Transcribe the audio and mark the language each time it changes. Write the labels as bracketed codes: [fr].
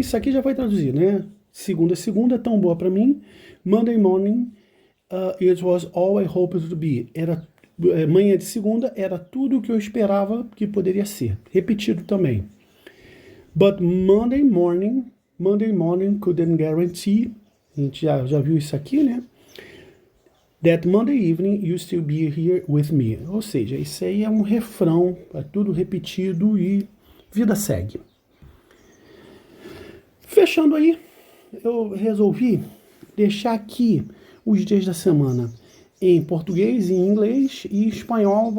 [pt] Isso aqui já foi traduzido, né? Segunda, tão boa para mim. [en] Monday morning, it was all I hoped to be. [pt] Manhã de segunda, era tudo o que eu esperava que poderia ser. Repetido também. [en] But Monday morning couldn't guarantee. [pt] A gente já viu isso aqui, né? [en] That Monday evening you still be here with me. [pt] Ou seja, isso aí é um refrão, é tudo repetido e vida segue. Fechando aí, eu resolvi deixar aqui os dias da semana em português, em inglês e espanhol.